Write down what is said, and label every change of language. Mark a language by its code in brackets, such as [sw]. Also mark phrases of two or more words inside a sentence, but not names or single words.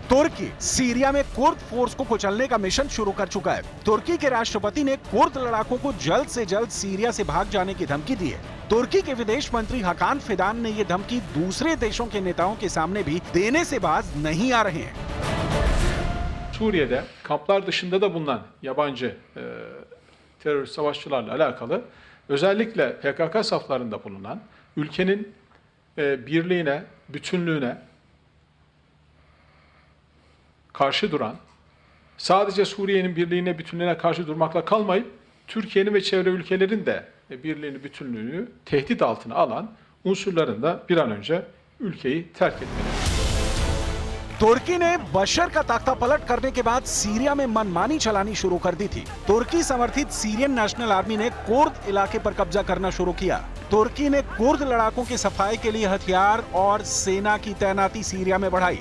[hi] तुर्की सीरिया में कुर्द फोर्स को कुचलने का मिशन शुरू कर चुका है। तुर्की के राष्ट्रपति ने कुर्द लड़ाकों को जल्द से जल्द सीरिया से भाग जाने की धमकी दी है। तुर्की के विदेश मंत्री हाकान फिदान ने ये धमकी दूसरे देशों के नेताओं के सामने भी देने से बाज नहीं आ रहे हैं। [tr] Suriye'de kamplar dışında da bulunan yabancı terörist savaşçılarla alakalı özellikle PKK saflarında bulunan ülkenin birliğine, bütünlüğüne karşı duran, sadece Suriye'nin birliğine, bütünlüğüne karşı durmakla kalmayıp Türkiye'nin ve çevre ülkelerin de birliğini, bütünlüğünü tehdit altına alan unsurların da bir an önce ülkeyi terk etmeli. [hi] तुर्की ने बशर का तख्ता पलट करने के बाद सीरिया में मनमानी चलानी शुरू कर दी थी। तुर्की समर्थित सीरियन नेशनल आर्मी ने कुर्द इलाके पर कब्जा करना शुरू किया। तुर्की ने कुर्द लड़ाकों की सफाई के लिए हथियार और सेना की तैनाती सीरिया में बढ़ाई।